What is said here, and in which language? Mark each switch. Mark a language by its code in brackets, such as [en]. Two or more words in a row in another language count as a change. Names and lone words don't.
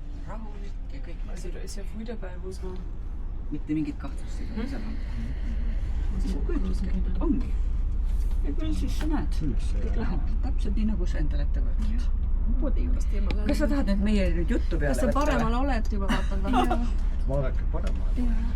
[et] rahulik ja kõik. [de] Also da ist ja früh dabei, wo so... [et] Mitte mingit kahtlust ei saa. Ongi. Ja küll siis sa näed. Kõik läheb täpselt nii, nagu sa endale ette võtad. Poodi juurest eemale. Kas sa tahad nüüd meie nüüd juttu peale võtta? Kas sa paremal oled juba vaatanud? Vaadake paremal.